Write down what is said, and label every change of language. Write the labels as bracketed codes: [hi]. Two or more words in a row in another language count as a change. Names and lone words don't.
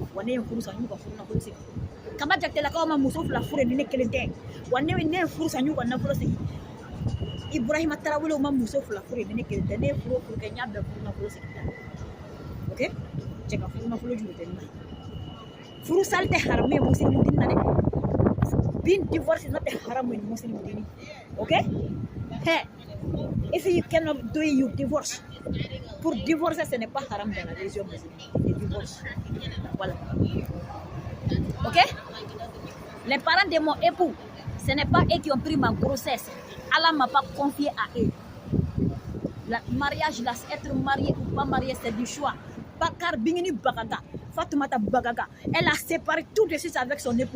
[bm] wa ne ye furu san y'u ka furu nafolo segin Kaba Jakitelakaw ma muso fila furu ni ne kelen tɛ wa ne ye furu san y'u ka nafolo segin Ibrahima Tarawele ma muso fila furu ni ne kelen tɛ ne ye furu kɛ n y'a bɛɛ furu nafolo segin ok cɛ ka furu nafolo juru tɛ n na furu sali tɛ haramu ye muslimu dini na dɛ [en] being divorced is not a haram in Muslim dini okay hey if you cannot do it you divorce [fr] pour divorcer ce n'est pas haram dans la religion musulmane le divorce voilà ok les parents de mon époux ce n'est pas eux qui ont pris ma grossesse Allah m'a pas confié à eux le mariage là être marié ou pas marié c'est du choix Bakar Bingini Bagaga Fatoumata Bagaga, elle a séparé tout de suite avec son époux.